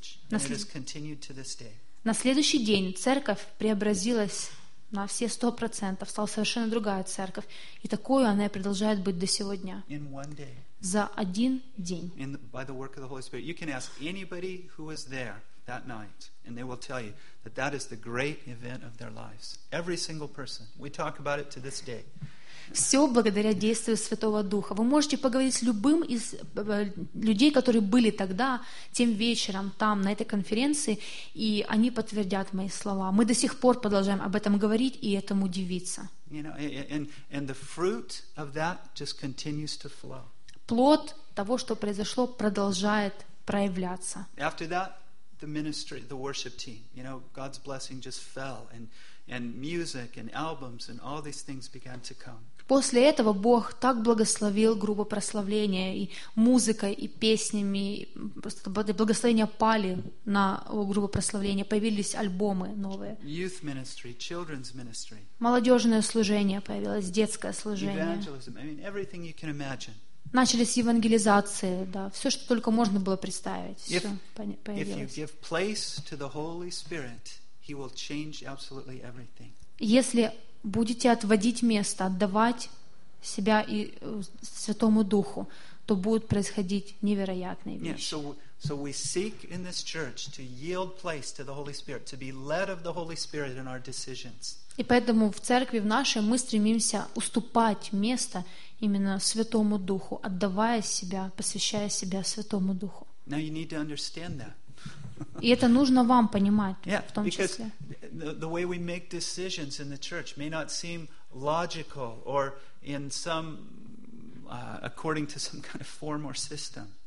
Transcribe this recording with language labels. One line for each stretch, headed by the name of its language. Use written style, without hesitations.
Russian: На следующий день церковь преобразилась на все 100%, стала совершенно другая церковь. И такую она и продолжает быть до сего дня. За один день.
English: By the work of the Holy Spirit. You can ask anybody who was there that night, and they will tell you that that is the great event of their lives. Every single person. We talk about it to this day.
Russian: Все благодаря действию Святого Духа. Вы можете поговорить с любым из людей, которые были тогда, тем вечером, там, на этой конференции, и они подтвердят мои слова. Мы до сих пор продолжаем об этом говорить и этому удивиться.
English: You know, and the fruit of that just continues to flow.
Russian: Плод того, что произошло, продолжает проявляться.
English: After that, the ministry, the worship team. You know, God's blessing just fell, and music and albums and all these things began to come.
Russian: После этого Бог так благословил группу прославления и музыкой, и песнями. Просто благословения пали на группу прославления. Появились альбомы новые.
English: Youth ministry, children's ministry.
Russian: Молодежное служение появилось, детское служение.
English: Evangelism, I mean, everything you can imagine.
Russian: Начались евангелизации, да. Все, что только можно было представить, все появилось.
English: If you give place to the Holy Spirit, He will change absolutely everything.
Russian: Если будете отводить место, отдавать себя и Святому Духу, то будут происходить невероятные вещи.
English: So we seek in this church to yield place to the Holy Spirit, to be led of the Holy Spirit in our decisions.
Russian: И поэтому в церкви в нашей мы стремимся уступать место именно Святому Духу, отдавая себя, посвящая себя Святому Духу.
English: Now you need to understand that.
Russian: И это нужно вам понимать,
English: yeah,
Russian: в том
English: because
Russian: числе.
English: The way we make decisions in the church may not seem logical or in some according to some kind of form or system.